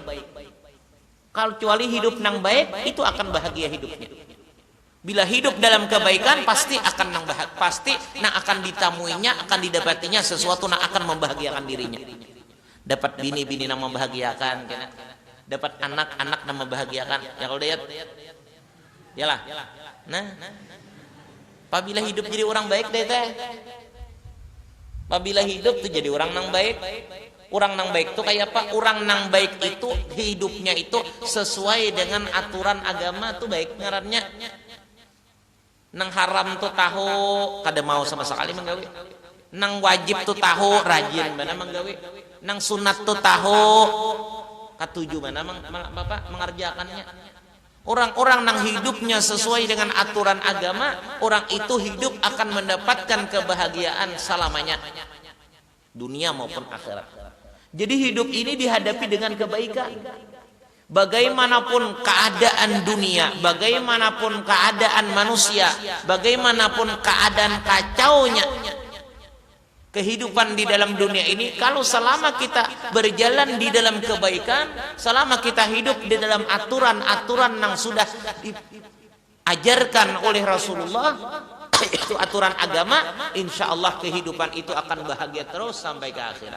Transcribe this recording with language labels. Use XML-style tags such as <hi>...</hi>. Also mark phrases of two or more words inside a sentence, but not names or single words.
<id>Kalau kecuali hidup yang baik itu akan bahagia hidupnya. Bila hidup dalam kebaikan pasti akan akan ditamuinya, akan didapatinya sesuatu yang akan membahagiakan dirinya. Dapat bini-bini yang membahagiakan, dapat anak-anak yang membahagiakan. Ya kalau lihat, yalah. Nah. Apabila hidup jadi orang baik deh teh.</id> <bjn>Apabila hidup tuh jadi orang nang baik. Orang nang baik tuh kayak apa? Orang nang baik itu hidupnya itu sesuai dengan aturan agama tuh baik ngarannya. Nang haram tuh tahu kada mau sama sekali menggawe. Nang wajib tuh tahu rajin mana menggawe. Nang sunat tuh tahu katuju mana Bapak mengerjakannya.</bjn> <id>Orang-orang yang hidupnya sesuai dengan aturan agama, orang itu hidup akan mendapatkan kebahagiaan selamanya, dunia maupun akhirat. Jadi hidup ini dihadapi dengan kebaikan. Bagaimanapun keadaan dunia, bagaimanapun keadaan manusia, bagaimanapun keadaan kacaunya kehidupan di dalam dunia ini, kalau selama kita berjalan di dalam kebaikan, selama kita hidup di dalam aturan-aturan yang sudah diajarkan oleh Rasulullah, itu aturan agama, insya Allah kehidupan itu akan bahagia terus sampai ke akhirat.</id>